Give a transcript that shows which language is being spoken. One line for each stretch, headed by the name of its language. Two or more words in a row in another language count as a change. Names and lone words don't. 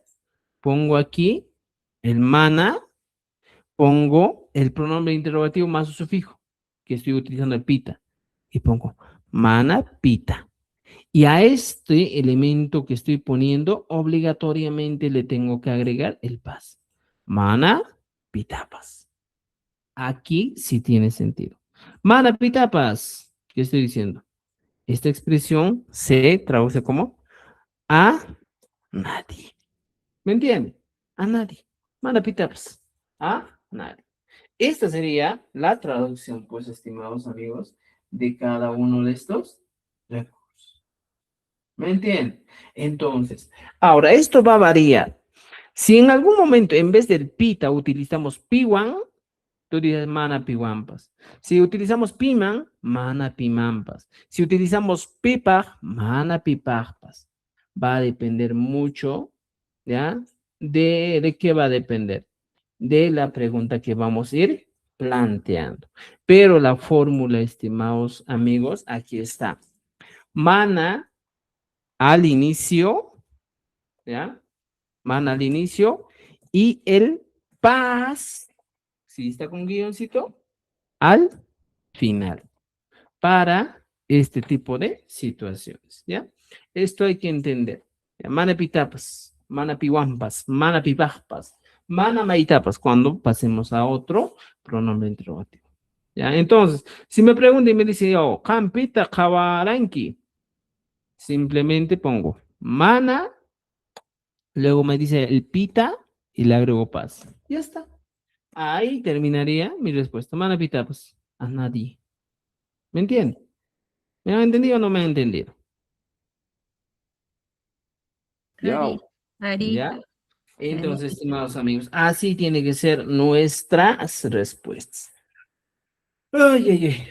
Spanish: Pongo aquí el mana, pongo el pronombre interrogativo más su sufijo, que estoy utilizando el pita, y pongo
Quechua: mana pita.
Spanish: Y a este elemento que estoy poniendo, obligatoriamente le tengo que agregar el pas.
Quechua: Mana pitapas.
Spanish: Aquí sí tiene sentido.
Quechua: Mana pitapas.
Spanish: ¿Qué estoy diciendo? Esta expresión se traduce como a nadie. ¿Me entiende? A nadie.
Quechua: Mana pitapas.
Spanish: A nadie. Esta sería la traducción, pues, estimados amigos, de cada uno de estos recursos. ¿Me entienden? Entonces, ahora esto va a variar. Si en algún momento en vez del pita utilizamos piwan, Tú dices
Quechua: mana piwampas.
Spanish: Si utilizamos piman,
Quechua: mana pimampas.
Spanish: Si utilizamos pipaj,
Quechua: mana pipajpas.
Spanish: Va a depender mucho, ¿ya? ¿De qué va a depender? De la pregunta que vamos a ir planteando. Pero la fórmula, estimados amigos, aquí está. Mana al inicio, ¿ya? Mana al inicio y el paz, si está con guioncito, al final, para este tipo de situaciones, ¿ya? Esto hay que entender. ¿Ya?
Quechua: Mana pitapas, mana piwampas, mana pipajpas, mana maitapas,
Spanish: cuando pasemos a otro pronombre interrogativo. ¿Ya? Entonces, si me pregunta y me dice, oh,
Quechua: campita kawaranki,
Spanish: simplemente pongo mana, luego me dice el pita y le agrego paz. Ya está. Ahí terminaría mi respuesta.
Quechua: Mana pitapas,
Spanish: a nadie. ¿Me entiende? ¿Me han entendido o no me han entendido?
Quechua: Ari, Ari,
Spanish: ¿Ya? Entonces, estimados amigos, así tiene que ser nuestras respuestas. Ay, ay, ay.